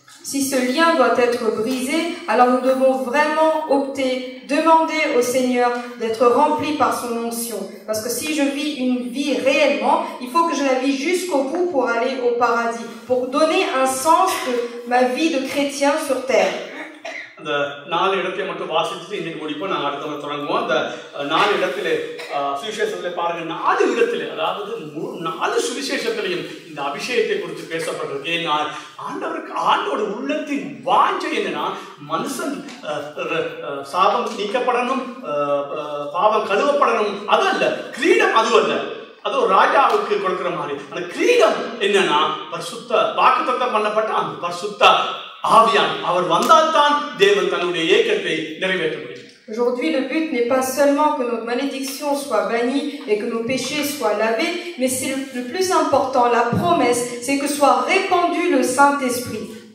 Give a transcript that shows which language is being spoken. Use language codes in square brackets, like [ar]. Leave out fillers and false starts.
[fr] Si ce lien doit être brisé, alors nous devons vraiment opter, demander au Seigneur d'être rempli par son onction. Parce que si je vis une vie réellement, il faut que je la vis jusqu'au bout pour aller au paradis, pour donner un sens de ma vie de chrétien sur terre. [ta] அந்த 4 இடத்தை மட்டும் வாசிச்சுட்டு இன்னைக்கு முடிப்போம். நாங்கள் அடுத்த தொடங்குவோம். அந்த 4 இடத்திலே சுவிசேஷத்திலே பாருங்க, 4 இடத்திலே, அதாவது 4 சுவிசேஷத்திலையும் இந்த அபிஷேகத்தை குறித்து பேசப்பட்டிருக்கு. ஆண்டவருக்கு ஆண்டோட உள்ளத்தின் வாஞ்சை என்னன்னா, மனுஷன் சாபம் நீக்கப்படணும், பாவம் கழுவப்படணும். அது அல்ல, கிரீடம் அது அல்ல, அது ஒரு ராஜாவுக்கு கொடுக்கிற மாதிரி. அந்த கிரீடம் என்னன்னா, பரிசுத்த வாக்குத்தத்தம் பண்ணப்பட்ட அந்த பரிசுத்த ஆவியான் அவர் வந்தால்தான் தேவன் தன்னுடைய ஏக்கத்தை நிறைவேற்ற முடியும். [fr] Aujourd'hui, le but n'est pas seulement que notre malédiction soit bannie et que nos péchés soient lavés, mais c'est le plus important, la promesse, c'est que soit répandu le Saint-Esprit.